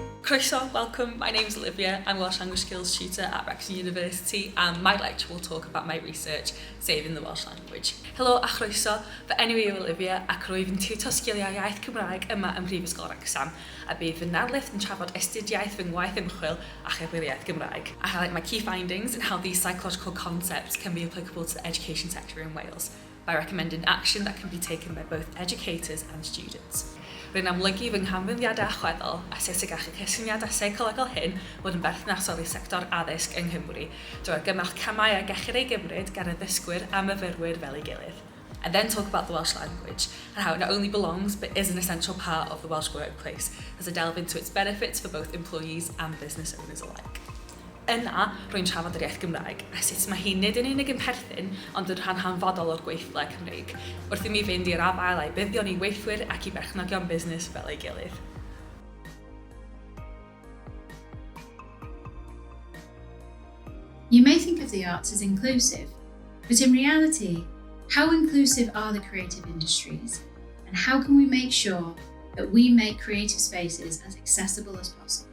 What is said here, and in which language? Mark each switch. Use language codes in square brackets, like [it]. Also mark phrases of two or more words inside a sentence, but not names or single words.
[cy] Croeso, [en] welcome. My name's Olivia. I'm a Welsh Language Skills tutor at Wrexham University, and my lecture will talk about my research saving the Welsh language. [cy] Helo a chroeso, fy enw i yw Olivia ac rwyf yn tiwtor sgiliau iaith Cymraeg yma ym Mhrifysgol Wrexham, a bydd fy narlith yn trafod astudiaeth fy ngwaith ymchwil a cherddoriaeth Gymraeg. [en] I highlight my key findings and how these psychological concepts can be applicable to the education sector in Wales by recommending action that can be taken by both educators and students. [cy] Rwy'n amlygu fy nghanfyddiadau achweddol a sut y gall y cysyniadau seicolegol hyn fod yn berthnasol i sector addysg yng Nghymru, drwy argymell camau a gellir ei gymryd gan y ddysgwyr a myfyrwyr fel ei gilydd. [en] I then talk about the Welsh language and how it not only belongs but is an essential part of the Welsh workplace as I delve into its benefits for both employees and business owners alike. [cy] Yna, rwy'n trafod yr iaith Gymraeg, a sut mae hi nid yn unig yn perthyn, ond yn rhan hanfodol o'r gweithle Cymreig, wrth i mi fynd i'r afael a'i buddion i weithwyr ac i berchnogion busnes fel ei gilydd. [en] You may think of the arts as inclusive, but in reality, how inclusive are the creative industries, and how can we make sure that we make creative spaces as accessible as possible?